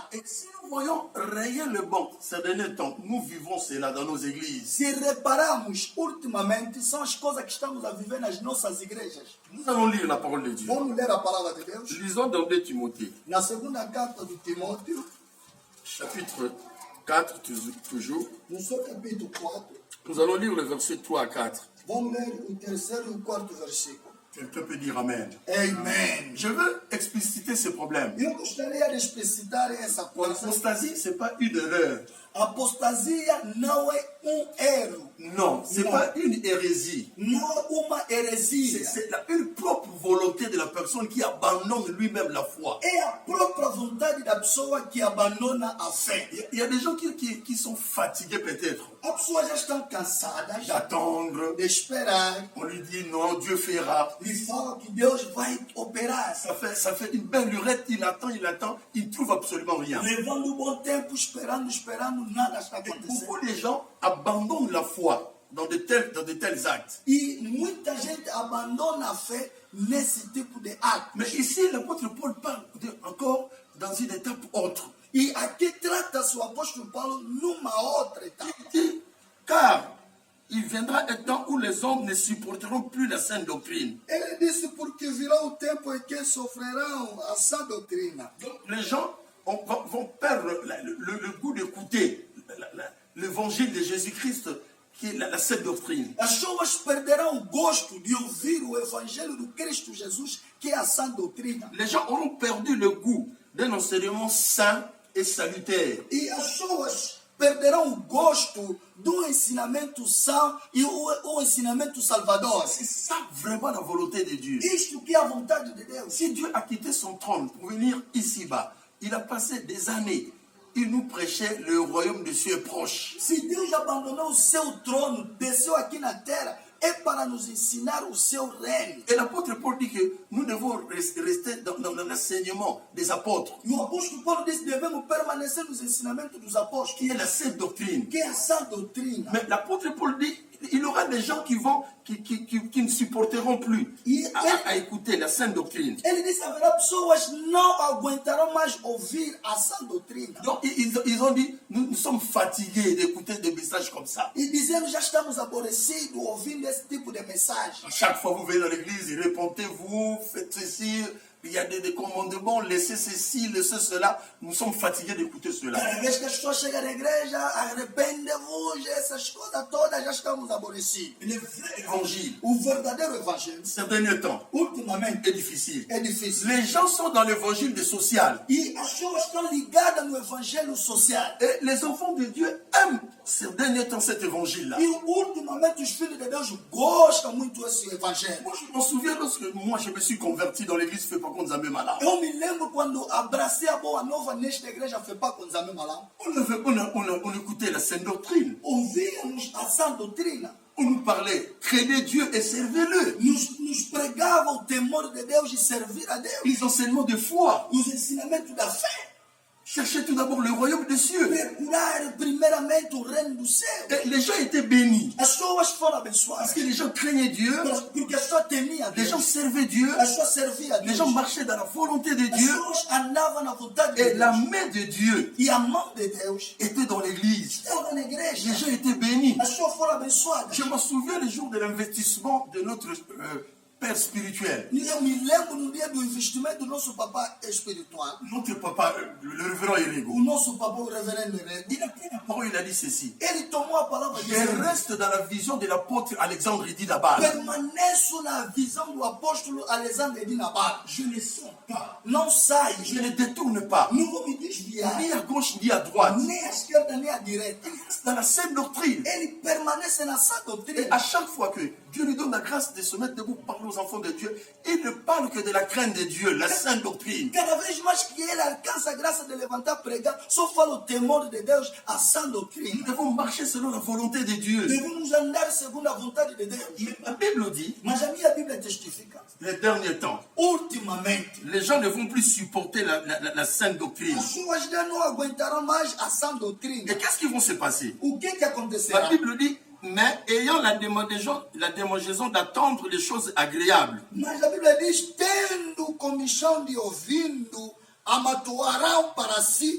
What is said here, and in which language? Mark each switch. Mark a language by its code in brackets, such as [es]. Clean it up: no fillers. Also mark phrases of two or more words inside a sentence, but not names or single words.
[fr] Et si nous voyons réellement ces derniers temps, nous vivons cela dans nos églises. [pt] Se repararmos, ultimamente, são as coisas que estamos a viver nas nossas igrejas. [fr] Nous allons lire la parole de Dieu. [pt] Vamos ler a palavra de Deus? [fr] Lisons dans 2 Timothée, [pt] Na segunda carta de Timóteo, [fr] chapitre 4, toujours. [pt] no seu capítulo 4, [fr] Nous allons lire le verset 3 à 4. [pt] vamos ler o terceiro e o quarto versículo. [fr] Quelqu'un peut dire Amen. Amen. Je veux expliciter ce problème. [pt] Eu gostaria de explicitar essa coisa. [fr] L'apostasie, ce n'est pas une erreur. [pt] Apostasia não é erro, [fr] Non, ce n'est Non. pas une hérésie. [pt] não é uma heresia. [fr] C'est une propre volonté de la personne qui abandonne lui-même la foi. [pt] É a própria vontade da pessoa que abandona a fé. [fr] Il y a des gens qui sont fatigués peut-être [pt] As pessoas já estão cansadas [fr] d'attendre. [pt] de esperar. [fr] On lui dit non, Dieu fera. [pt] Lhe falam que Deus vai operar. [fr] Ça fait une belle lurette, il attend, il ne trouve absolument rien. [pt] Levando um bom tempo, esperando, nada está [fr] Et [pt] acontecendo. [fr] beaucoup de gens abandonnent la foi dans de tels actes. [pt] E muita gente abandona a fé nesse tipo de ato. [fr] Mais ici, l'apôtre Paul parle encore dans une étape autre. [pt] E aqui trata-se o apóstolo Paulo numa outra etapa. [fr] Il dit, car il viendra un temps où les hommes ne supporteront plus la saine doctrine. [pt] Ele disse porque virá o tempo em que sofrerão a sã doutrina. [fr] Donc les gens vont perdre le goût d'écouter l'évangile de Jésus-Christ, qui est la saine doctrine. [pt] As pessoas perderão o gosto de ouvir o evangelho do Cristo Jesus, que é a sã doutrina. [fr] Les gens auront perdu le goût d'un enseignement sain et salutaire. [pt] E as pessoas perderão o gosto do ensinamento sã e o ensinamento salvador. [fr] C'est ça vraiment la volonté de Dieu. [pt] Isto que é a vontade de Deus. [fr] Si Dieu a quitté son trône pour venir ici-bas, il a passé des années. Il nous prêchait le royaume de Dieu est proche. [pt] Se Deus abandonou o seu trono, desceu aqui na terra, é para nos ensinar o seu reino. [fr] Et l'apôtre Paul dit que nous devons rester dans l'enseignement des apôtres, [pt] E o apóstolo Paulo disse que devemos permanecer nos ensinamentos dos apóstolos, [fr] qui est la sainte doctrine. [pt] que é a sã doutrina. [fr] Mais l'apôtre Paul dit il y aura des gens qui ne supporteront plus à écouter la sainte doctrine. [pt] Ele disse que haverá pessoas que não aguentarão mais ouvir a sã doutrina. [fr] Donc ils ont dit nous sommes fatigués d'écouter des messages comme ça. [pt] E dizendo, já estamos aborrecidos ouvindo esse tipo de mensagem. [fr] À chaque fois que vous venez dans l'église, répentez-vous, faites ceci. Il y a des commandements, laissez ceci, laissez cela. Nous sommes fatigués d'écouter cela. [pt] Cada vez que as pessoas chegam na igreja, arrepende-vos, essas coisas todas, já estamos aborrecidos. [fr] Le vrai évangile, [pt] O verdadeiro evangelho, [fr] ces derniers temps, [pt] ultimamente, [fr] est difficile. [pt] é difícil. [fr] Les gens sont dans l'évangile de social. [pt] E as pessoas estão ligadas no evangelho social. [fr] Et les enfants de Dieu aiment ces derniers temps cet évangile-là. [pt] E ultimamente os filhos de Deus gostam muito desse evangelho. [fr] Moi, je m'en souviens lorsque je me suis converti dans l'église fait pas qu'on nous a mis malade. [pt] Eu me lembro quando abracei a boa nova nesta igreja FEPA com Nzambe Malam. [fr] On écoutait la sainte doctrine. [pt] Ouvíamos a sã doutrina. [fr] On nous parlait, craignez Dieu et servez-le. [pt] nos pregava o temor de Deus e servir a Deus. [fr] Les enseignements de foi. [pt] Os ensinamentos da fé. [fr] Cherchez tout d'abord le royaume des cieux. [pt] Procurar primeiramente o reino do céu. [fr] Et les gens étaient bénis. [pt] As pessoas foram [fr] Parce [pt] abençoadas. [fr] que les gens craignaient Dieu. [pt] Porque as pessoas temiam a [fr] Les [pt] Deus. [fr] gens servaient Dieu. [pt] As pessoas serviam a [fr] Les [pt] Deus. [fr] gens marchaient dans la volonté de [pt] As [fr] Dieu. [pt] pessoas andavam na vontade de [fr] Et la [pt] Deus. [fr] main de Dieu [pt] E a mão de Deus [fr] était dans l'église. [pt] estava na igreja. [fr] Les gens étaient bénis. [pt] As pessoas foram abençoadas. [fr] Je me souviens le jour de l'investissement de notre père spirituel. [pt] Eu me lembro no dia do investimento do nosso papá espiritual. [fr] Notre papa, le révérend Erego. [pt] O nosso papá, o reverendo Herrera, [fr] Il a pris la parole, il a dit ceci. [pt] ele tomou a palavra de [fr] Je [pt] Deus. [fr] reste dans la vision de l'apôtre Alexandre Idinabal. [pt] Permaneço na visão do apóstolo Alexandre de Nabal. [fr] Je ne sors pas. [pt] Não saio. [fr] Je ne détourne pas. [pt] Não vou me desviar. [fr] Ni à gauche ni à droite. [pt] Nem à esquerda, nem à direita. [fr] Dans la saine doctrine. [pt] Ele permanece na sã [fr] Et [pt] doutrina. [fr] à chaque fois que Dieu lui donne la grâce de se mettre debout pour parler aux enfants de Dieu, il ne parle que de la crainte de Dieu, la sainte doctrine. [pt] Cada vez mais que ele alcança a graça de levantar pregar, só fala o temor de Deus, a sã [fr] Nous [pt] doutrina. [fr] devons marcher selon la volonté de Dieu. [pt] Devemos andar segundo a vontade de Deus. [fr] Mais la Bible dit, [pt] Mas a minha Bíblia testifica. [fr] les derniers temps, [pt] Ultimamente, [fr] les gens ne vont plus supporter la sainte doctrine. [pt] as pessoas já não aguentarão mais a sã doutrina. [fr] Et qu'est-ce qui va se passer? [pt] O que [fr] La [pt] acontecerá? [fr] Bible dit, mais ayant la démangeaison d'attendre les choses agréables. [pt] Mas a Bíblia diz, tendo comichão de ouvindo, amatoarão para si.